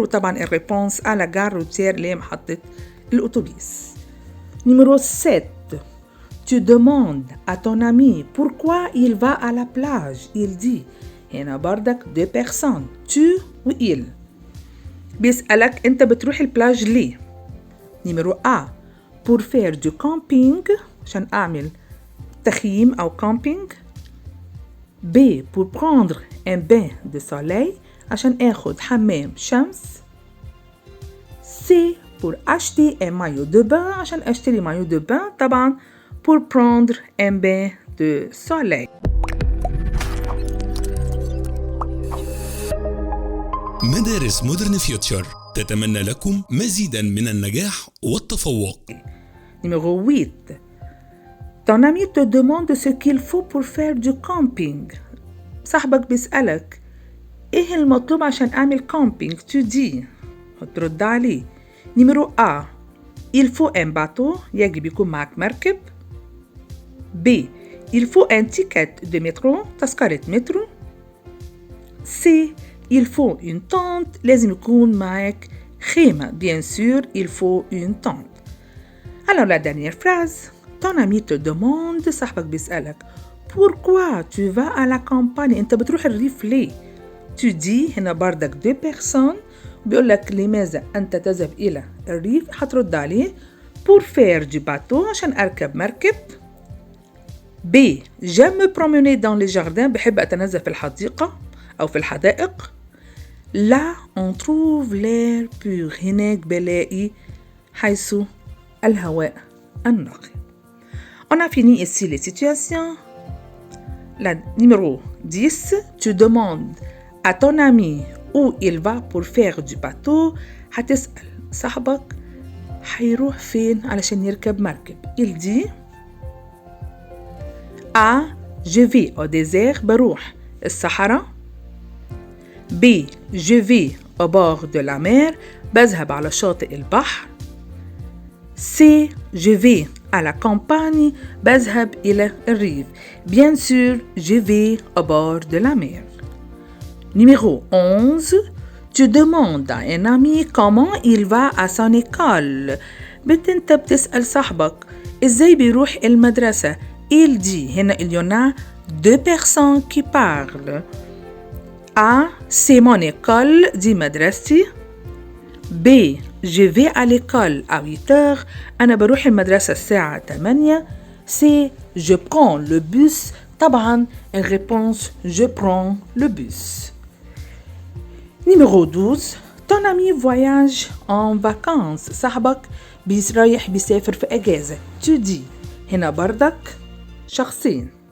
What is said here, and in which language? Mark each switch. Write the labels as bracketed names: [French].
[Arabic] وطبعا الريبونس [French] à la gare routière [Arabic] اللي هي محطة الأتوبيس. [French] Numéro 7. Tu demandes à ton ami pourquoi il va à la plage. Il dit. [Arabic] هنا بردك [French] deux personnes. Tu و il. [Arabic] بيسألك أنت بتروح البلاج ليه. [French] Numéro A. Pour faire du camping. [Arabic] عشان أعمل تخييم أو camping. [French] B. Pour prendre un bain de soleil. [Arabic] عشان أخذ حمام شمس. C. [French] Pour acheter un maillot de bain. [Arabic] عشان أشتري [French] maillot de bain. [Arabic] طبعا [French] pour prendre un bain de soleil. [Arabic] مدارس مودرن فيوتشر تتمنى لكم مزيدا من النجاح والتفوق. [French] Numéro 8. Ton ami te demande ce qu'il faut pour faire du camping. [Arabic] صاحبك بيسألك إيه المطلوب عشان أعمل camping. [French] Tu dis [Arabic] هترد عليه. [French] Numéro A. Il faut un bateau. [Arabic] يجب يكون معك مركب. [French] B. Il faut un ticket de métro. [Arabic] تذكرة مترو. [French] C. Il faut une tente. [Arabic] لازم يكون معك خيمة. [French] Bien sûr, il faut une tente. Alors la dernière phrase. Ton ami te demande. [Arabic] صاحبك بيسألك [French] Pourquoi tu vas à la campagne? [Arabic] أنت بتروح الريف ليه؟ [French] Tu dis [Arabic] هنا بردك [French] deux personnes. [Arabic] بيقول لك لماذا أنت تذهب إلى الريف؟ هترد عليه [French] Pour faire du bateau. [Arabic] عشان أركب مركب. B. [French] J'aime me promener dans les jardins. [Arabic] بحب أتنزه في الحديقة أو في الحدائق. [French] Là on trouve l'air pur. [Arabic] هناك بلاقي حيث الهواء النقي. [French] On a fini ici les situations. La numéro 10. Tu demandes à ton ami où il va pour faire du bateau. [Arabic] هتسأل صاحبك هيروح فين علشان يركب مركب. [French] Il dit A. Je vais au désert. [Arabic] بروح الصحراء. [French] B. Je vais au bord de la mer. [Arabic] بذهب على شاطئ البحر. [French] C. Je vais à la campagne. [Arabic] بذهب إلى الريف. [French] Bien sûr, je vais au bord de la mer. Numéro 11. Tu demandes à un ami comment il va à son école. [Arabic] أنت بتسأل صاحبك إزاي بيروح المدرسة. [French] Il dit [Arabic] هنا [French] il y en a deux personnes qui parlent. A. C'est mon école. [Arabic] دي مدرستي. [French] B. Je vais à l'école à 8 heures. [Arabic] أنا بروح المدرسة الساعة 8. [French] C. Je prends le bus. [Arabic] طبعا الريبونس [French] je prends le bus. Numéro 12. Ton ami voyage en vacances. [Arabic] صاحبك رايح بيسافر في أجازة. [French] Tu dis [Arabic] هنا بردك شخصين.